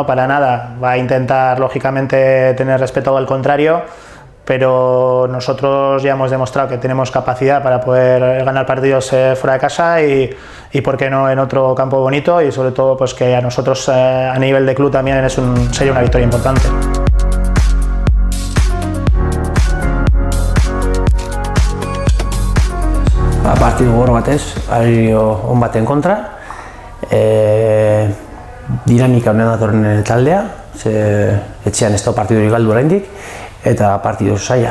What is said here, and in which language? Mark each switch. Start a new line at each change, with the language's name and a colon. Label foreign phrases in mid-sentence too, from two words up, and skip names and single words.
Spanish: Para nada, va a intentar lógicamente tener respeto al contrario, pero nosotros ya hemos demostrado que tenemos capacidad para poder ganar partidos fuera de casa y por qué no en otro campo bonito y sobre todo pues que a nosotros a nivel de club también sería una victoria importante.
Basque: Partidu gogor batez, on baten kontra. Dinamika honen datorren taldea, etxean ez da partidurik galdu oraindik eta partidu zaila.